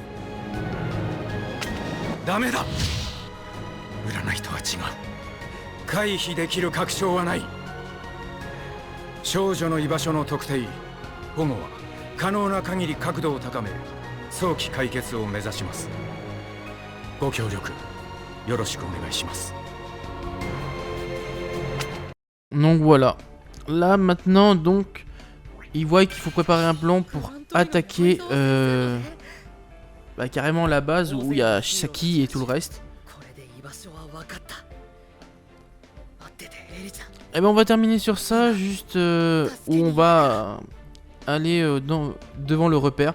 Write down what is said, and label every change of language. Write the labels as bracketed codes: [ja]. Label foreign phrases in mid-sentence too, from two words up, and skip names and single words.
[ja] ダメだ。占いとは違う。回避できる確証はない。少女の居場所の特定、保護は可能な限り角度を高め、早期解決を目指します。ご協力よろしくお願いします。 [fr] Donc voilà. Là maintenant donc il voit qu'il faut préparer un plan pour attaquer bah, carrément la base où il y a Shisaki et tout le reste. Et ben on va terminer sur ça, juste où on va aller devant le repère.